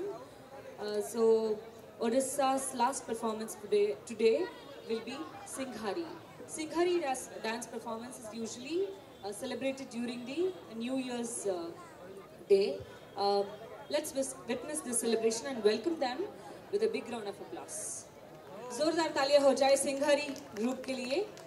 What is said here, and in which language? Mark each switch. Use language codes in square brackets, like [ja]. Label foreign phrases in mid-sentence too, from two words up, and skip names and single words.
[en] So Odisha's last performance today will be Singhari. Singhari dance performance is usually celebrated during the New Year's Day. Let's witness this celebration and welcome them with a big round of applause. [hi] जोरदार तालियां हो जाए सिंघारी ग्रुप के लिए।